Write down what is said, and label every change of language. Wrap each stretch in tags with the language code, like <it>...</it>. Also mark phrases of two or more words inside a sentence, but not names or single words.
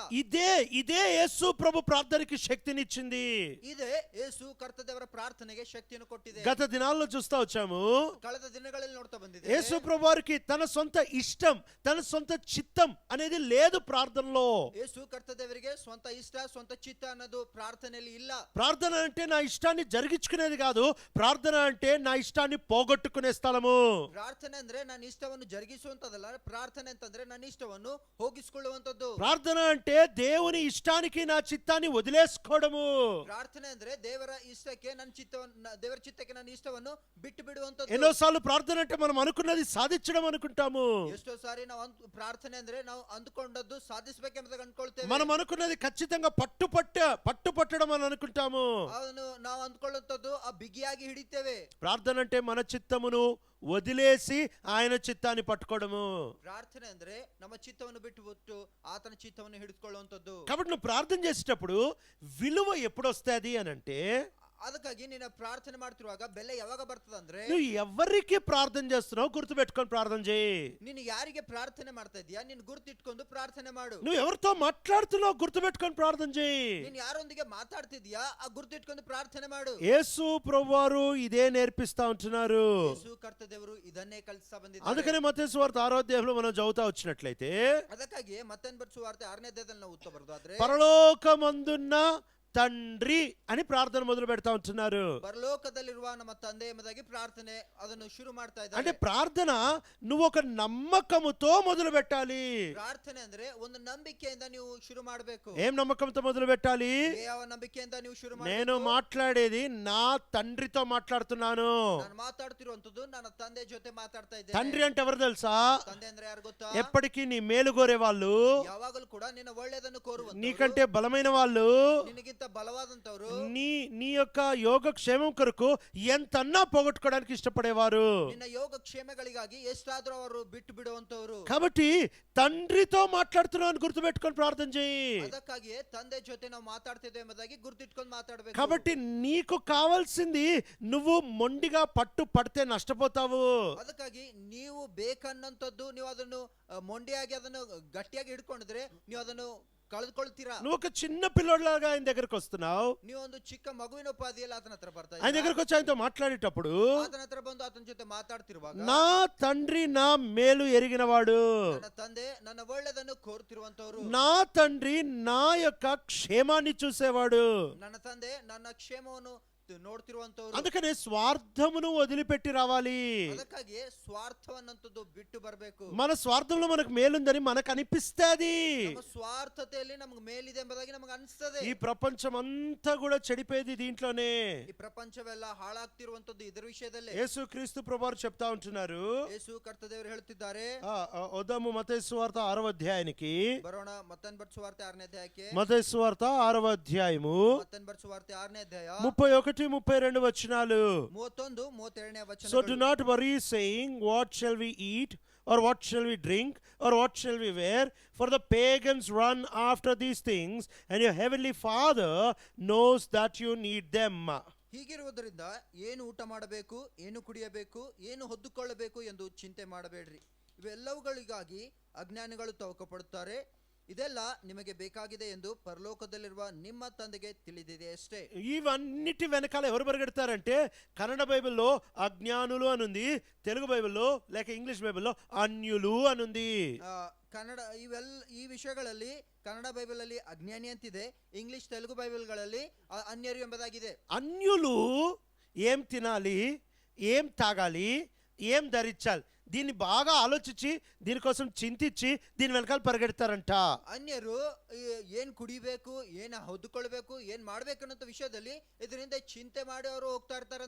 <te>ఇదే యేసు ప్రభు ప్రార్థనకి శక్తినిచ్చింది.</te> <kn>ಇದೇ ಯೇಸು ಕರ್ತದೇವರ ಪ್ರಾರ್ಥನೆಗೆ ಶಕ್ತಿಯನ್ನು ಕೊಟ್ಟಿದೆ.</kn> <te>గత దినాల్లో చూస్తా వచ్చాము,</te> <kn>ಕಳೆದ ದಿನಗಳಲ್ಲಿ ನೋಡ್ತಾ ಬಂದಿದೆ,</kn> <te>యేసు ప్రభు వారికి తన సొంత ఇష్టం, తన సొంత చిత్తం అనేది లేదు ప్రార్థనలో.</te> <kn>ಯೇಸು ಕರ್ತದೇವರಿಗೆ ಸ್ವಂತ ಇಷ್ಟ, ಸ್ವಂತ ಚಿತ್ತ ಅನ್ನೋದು ಪ್ರಾರ್ಥನೆಯಲ್ಲಿ ಇಲ್ಲ.</kn> <te>ప్రార్థన అంటే నా ఇష్టాన్ని జరిగించుకునేది కాదు, ప్రార్థన అంటే నా ఇష్టాన్ని పోగొట్టుకునే స్థలము.</te> <kn>ಪ್ರಾರ್ಥನೆ ಅಂದ್ರೆ ನನ್ನ ಇಷ್ಟವನ್ನು ಜರುಗಿಸುವಂತದಲ್ಲ, ಪ್ರಾರ್ಥನೆ ಅಂತಂದ್ರೆ ನನ್ನ ಇಷ್ಟವನ್ನು ಹೋಗಿಸಿಕೊಳ್ಳುವಂತದ್ದು.</kn> <te>ప్రార్థన అంటే దేవుని ఇష్టానికి నా చిత్తాన్ని వదిలేసుకోవడము.</te> <kn>ಪ್ರಾರ್ಥನೆ ಅಂದ್ರೆ ದೇವರ ಇಷ್ಟಕ್ಕೆ ನನ್ನ ಚಿತ್ತವನ್ನು, ದೇವರ ಚಿತ್ತಕ್ಕೆ ನನ್ನ ಇಷ್ಟವನ್ನು ಬಿಟ್ಟು ಬಿಡುವಂತದ್ದು.</kn> <te>ఎన్నోసార్లు ప్రార్థన అంటే మనం అనుకున్నది సాధించడం అనుకుంటాము.</te> <kn>ಎಷ್ಟೋ ಸಾರಿ ನಾವು ಪ್ರಾರ್ಥನೆ ಅಂದ್ರೆ ನಾವು ಅಂದುಕೊಂಡದ್ದು ಸಾಧಿಸಬೇಕೆಂಬುದಾಗಿ ಅನ್ಕೊಳ್ತೇವೆ.</kn> <te>మనం అనుకున్నది ఖచ్చితంగా పట్టుపట్టడం అని అనుకుంటాము.</te> <kn>ಅವನು ನಾವು ಅಂದ್ಕೊಳ್ಳುವಂತದ್ದು ಆ ಬಿಗಿಯಾಗಿ ಹಿಡಿತೇವೆ.</kn> <te>ప్రార్థన అంటే మన చిత్తమును వదిలేసి ఆయన చిత్తాన్ని పట్టుకోవడము.</te> <kn>ಪ್ರಾರ್ಥನೆ ಅಂದ್ರೆ ನಮ್ಮ ಚಿತ್ತವನ್ನು ಬಿಟ್ಟು ಆತನ ಚಿತ್ತವನ್ನು ಹಿಡಿದುಕೊಳ್ಳುವಂತದ್ದು.</kn> <te>కాబట్టి నువ్వు ప్రార్థన చేసేటప్పుడు విలువ ఎప్పుడు వస్తుంది అని అంటే,</te> <kn>ಅದಕ್ಕಾಗಿ ನೀನು ಪ್ರಾರ್ಥನೆ ಮಾಡ್ತಿರುವಾಗ ಬೆಲೆ ಯಾವಾಗ ಬರ್ತದಂದ್ರೆ,</kn> <te>నువ్వు ఎవరికి ప్రార్థన చేస్తున్నావు గుర్తుపెట్టుకొని ప్రార్థన చేయి.</te> <kn>ನೀನು ಯಾರಿಗೆ ಪ್ರಾರ್ಥನೆ ಮಾಡ್ತಾ ಇದೀಯಾ ನೀನು ಗುರುತಿಟ್ಕೊಂಡು ಪ್ರಾರ್ಥನೆ ಮಾಡು.</kn> <te>నువ్వు ఎవరితో మాట్లాడుతున్నావు గుర్తుపెట్టుకొని ప్రార్థన చేయి.</te> <kn>ನೀನು ಯಾರೊಂದಿಗೆ ಮಾತಾಡ್ತಿದ್ಯಾ ಆ ಗುರುತಿಟ್ಕೊಂಡು ಪ್ರಾರ್ಥನೆ ಮಾಡು.</kn> <te>యేసు ప్రభువారు ఇదే నేర్పిస్తా ఉంటున్నారు.</te> <kn>ಯೇಸು ಕರ್ತ ದೇವರು ಇದನ್ನೇ ಕಲಿಸ್ತಾ ಬಂದಿದ್ದಾರೆ.</kn> <te>అందుకనే మత్తయి సువార్త 6వ అధ్యాయంలో మనం చదువుతా వచ్చినట్లయితే,</te> <kn>ಅದಕ್ಕಾಗಿ ಮತ್ತೊಂದು ಸುವಾರ್ತೆ 6ನೇ ಅಧ್ಯಾಯದಲ್ಲಿ ನಾವು ಓದ್ತಾ ಬರೋದಾದ್ರೆ,</kn> <te>పరలోకమందున్న తండ్రి అని ప్రార్థన మొదలు పెడతా ఉంటున్నారు.</te> <kn>ಪರಲೋಕದಲ್ಲಿರುವ ನಮ್ಮ ತಂದೆ ಎಂಬುದಾಗಿ ಪ್ರಾರ್ಥನೆ ಅದನ್ನು ಶುರು ಮಾಡ್ತಾ</kn> <te>అంటే</te> <kn>ಇದ್ದಾರೆ.</kn> <te>ప్రార్థన నువ్వు ఒక నమ్మకముతో మొదలు పెట్టాలి.</te> <kn>ಪ್ರಾರ್ಥನೆ ಅಂದ್ರೆ ಒಂದು ನಂಬಿಕೆಯಿಂದ ನೀವು ಶುರು ಮಾಡಬೇಕು.</kn> <te>ఏం నమ్మకంతో మొదలు పెట్టాలి?</te> <kn>ಯಾವ ನಂಬಿಕೆಯಿಂದ ನೀವು ಶುರು</kn> <te>నేను</te> <kn>ಮಾಡಬೇಕು?</kn> <te>మాట్లాడేది నా తండ్రితో మాట్లాడుతున్నాను.</te> <kn>ನಾನು ಮಾತಾಡ್ತಿರುವಂತದ್ದು ನನ್ನ ತಂದೆ ಜೊತೆ ಮಾತಾಡ್ತಾ</kn> <te>తండ్రి</te> <kn>ಇದ್ದೇನೆ.</kn> <te>అంటే ఎవరు తెలుసా?</te> <kn>ತಂದೆ ಅಂದ್ರೆ ಯಾರು ಗೊತ್ತಾ?</kn> <te>ఎప్పటికీ నీ మేలు కోరే వాళ్ళు,</te> <kn>ಯಾವಾಗಲೂ ಕೂಡ ನಿನ್ನ ಒಳ್ಳೆಯದನ್ನು ಕೋರುವಂತವರು,</kn> <te>నీకంటే బలమైన వాళ్ళు,</te> <kn>ನಿನಗಿಂತ ಬಲವಾದಂತವರು,</kn> <te>నీ యొక్క యోగక్షేమం కొరకు ఎంతన్నా పోగొట్టుకోవడానికి ఇష్టపడేవారు.</te> <kn>ನಿನ್ನ ಯೋಗ ಕ್ಷೇಮಗಳಿಗಾಗಿ ಎಷ್ಟಾದ್ರೂ ಅವರು ಬಿಟ್ಟು ಬಿಡುವಂತವರು.</kn> <te>కాబట్టి తండ్రితో మాట్లాడుతున్నావు అని గుర్తుపెట్టుకొని ప్రార్థన చేయి.</te> <kn>ಅದಕ್ಕಾಗಿಯೇ ತಂದೆ ಜೊತೆ ನಾವು ಮಾತಾಡ್ತಿದ್ದೇವೆ ಎಂಬುದಾಗಿ ಗುರುತಿಟ್ಕೊಂಡು ಮಾತಾಡಬೇಕು.</kn> <te>కాబట్టి నీకు కావాల్సింది నువ్వు మొండిగా పడితే నష్టపోతావు.</te> <kn>ಅದಕ್ಕಾಗಿ ನೀವು ಬೇಕನ್ನಂತದ್ದು ನೀವು ಅದನ್ನು ಮೊಂಡಿಯಾಗಿ ಅದನ್ನು ಗಟ್ಟಿಯಾಗಿ ಹಿಡ್ಕೊಂಡಿದ್ರೆ ನೀವು ಅದನ್ನು ಕಳೆದುಕೊಳ್ತೀರಾ.</kn> <te>నువ్వు ఒక చిన్న పిల్లోడ్లాగా ఆయన దగ్గరకు వస్తున్నావు.</te> <kn>ನೀವು ಒಂದು ಚಿಕ್ಕ ಮಗುವಿನ ಉಪಾಧಿಯಲ್ಲಿ ಆತನ ಹತ್ರ ಬರ್ತಾ</kn> <te>ఆయన</te> <kn>ಇದ್ದೀರಾ.</kn> <te>దగ్గరకు వచ్చి ఆయనతో మాట్లాడేటప్పుడు,</te> <kn>ಆತನ ಹತ್ರ ಬಂದು ಆತನ ಜೊತೆ ಮಾತಾಡ್ತಿರುವಾಗ,</kn> <te>నా తండ్రి నా మేలు ఎరిగినవాడు,</te> <kn>ನನ್ನ ತಂದೆ ನನ್ನ ಒಳ್ಳೆದನ್ನು ಕೋರ್ತಿರುವಂತವರು,</kn> <te>నా తండ్రి నా యొక్క క్షేమాన్ని చూసేవాడు.</te> <kn>ನನ್ನ ತಂದೆ ನನ್ನ ಕ್ಷೇಮವನ್ನು ನೋಡ್ತಿರುವಂತವರು.</kn> <te>అందుకనే స్వార్థమును వదిలిపెట్టి రావాలి.</te> <kn>ಅದಕ್ಕಾಗಿ ಸ್ವಾರ್ಥವನ್ನಂತದ್ದು ಬಿಟ್ಟು ಬರಬೇಕು.</kn> <te>మన స్వార్థంలో మనకు మేలుందని మనకు అనిపిస్తది.</te> <kn>ನಮ್ಮ ಸ್ವಾರ್ಥತೆಯಲ್ಲಿ ನಮಗೆ ಮೇಲಿದೆ ಎಂಬುದಾಗಿ ನಮಗೆ ಅನಿಸ್ತದೆ.</kn> <te>ఈ ప్రపంచం అంతా కూడా చెడిపోయేది దీంట్లోనే.</te> <kn>ಈ ಪ್ರಪಂಚವೆಲ್ಲ ಹಾಳಾಗ್ತಿರುವಂತದ್ದು ಇದರ ವಿಷಯದಲ್ಲೇ.</kn> <te>యేసు క్రీస్తు ప్రభువారు చెప్తా ఉంటున్నారు.</te> <kn>ಯೇಸು ಕರ್ತದೇವರು ಹೇಳ್ತಿದ್ದಾರೆ.</kn> <te>వద్దాము మత్తయి సువార్త 6వ అధ్యాయానికి.</te> <kn>ಬರೋಣ ಮತ್ತೊಂದು ಬರ್ ಸುವಾರ್ತೆ 6ನೇ ಅಧ್ಯಾಯಕ್ಕೆ.</kn> <te>మత్తయి సువార్త 6వ అధ్యాయము</te> <kn>ಮತ್ತೊಂದು ಬರ್ ಸುವಾರ್ತೆ 6ನೇ ಅಧ್ಯಾಯ</kn> <te>31-32 వచనాలు.</te> <kn>31-32 ವಚನ.</kn> <en>So do not worry saying, what shall we eat, or what shall we drink, or what shall we wear? For the pagans run after these things, and your heavenly Father knows that you need them.</en> <kn>ಹೀಗಿರುವುದರಿಂದ ಏನು ಊಟ ಮಾಡಬೇಕು, ಏನು ಕುಡಿಯಬೇಕು, ಏನು ಹೊದ್ದುಕೊಳ್ಳಬೇಕು ಎಂದು ಚಿಂತೆ ಮಾಡಬೇಡ್ರಿ. ಇವೆಲ್ಲವುಗಳಿಗಾಗಿ ಅಜ್ಞಾನಿಗಳು ತವಕಪಡುತ್ತಾರೆ. ಇದೆಲ್ಲ ನಿಮಗೆ ಬೇಕಾಗಿದೆ ಎಂದು ಪರಲೋಕದಲ್ಲಿರುವ ನಿಮ್ಮ ತಂದೆಗೆ ತಿಳಿದಿದೆ ಅಷ್ಟೇ.</kn> <te>ఇవన్నిటి వెనకాల ఎవరు పరిగెడతారంటే, కన్నడ బైబిల్లో అజ్ఞానులు అనుంది, తెలుగు బైబిల్లో లేక ఇంగ్లీష్ బైబిల్లో అన్యులు అనుంది.</te> <kn>ಕನ್ನಡ ಈ ವಿಷಯಗಳಲ್ಲಿ ಕನ್ನಡ ಬೈಬಲ್ ಅಲ್ಲಿ ಅಜ್ಞಾನಿ ಅಂತಿದೆ, ಇಂಗ್ಲಿಷ್ ತೆಲುಗು ಬೈಬಲ್ಗಳಲ್ಲಿ ಅನ್ಯರು ಎಂಬುದಾಗಿದೆ.</kn> <te>అన్యులు ఏం తినాలి, ఏం తాగాలి, ఏం ధరించాలి, దీన్ని బాగా ఆలోచించి దీనికోసం చింతించి దీని వెనకాల పరిగెడతారంట.</te> <kn>ಅನ್ಯರು ಏನ್ ಕುಡಿಬೇಕು, ಏನ್ ಹೊದ್ದುಕೊಳ್ಬೇಕು, ಏನ್ ಮಾಡ್ಬೇಕು ಅನ್ನೋ ವಿಷಯದಲ್ಲಿ ಇದರಿಂದ ಚಿಂತೆ ಮಾಡಿ ಅವರು ಹೋಗ್ತಾ ಇರ್ತಾರಂತೆ.</kn>